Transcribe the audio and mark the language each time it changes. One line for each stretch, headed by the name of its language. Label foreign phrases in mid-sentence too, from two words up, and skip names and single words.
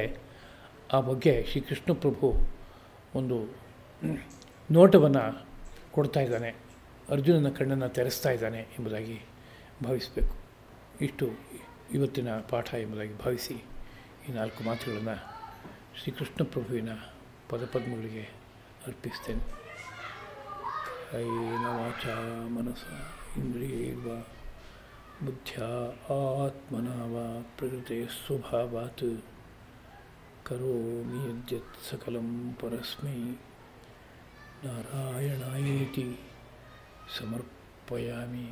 Kannada: ಆ ಬಗ್ಗೆ ಶ್ರೀಕೃಷ್ಣ ಪ್ರಭು ಒಂದು ನೋಟವನ್ನು ಕೊಡ್ತಾ ಇದ್ದಾನೆ, ಅರ್ಜುನನ ಕಣ್ಣನ್ನು ತೆರೆಸ್ತಾ ಇದ್ದಾನೆ ಎಂಬುದಾಗಿ ಭಾವಿಸಬೇಕು. ಇಷ್ಟು ಇವತ್ತಿನ ಪಾಠ ಎಂಬುದಾಗಿ ಭಾವಿಸಿ ಈ 4 ಮಾತುಗಳನ್ನು ಶ್ರೀಕೃಷ್ಣ ಪ್ರಭುವಿನ ಪದಪದ್ಮಗಳಿಗೆ ಅರ್ಪಿಸ್ತೇನೆ.
Sanskrit: ಕಾಯೇನ ವಾಚಾ ಮನಸಾ ಇಂದ್ರಿಯೈರ್ವಾ ಬುದ್ಧ್ಯಾ ಆತ್ಮನಾ ವಾ ಪ್ರಕೃತೆ ಸ್ವಭಾವಾತ್ ಕರೋಮಿ ಯದ್ಯತ್ ಸಕಲಂ ಪರಸ್ಮೈ ನಾರಾಯಣಾಯೇತಿ ಸಮರ್ಪಯಾಮಿ.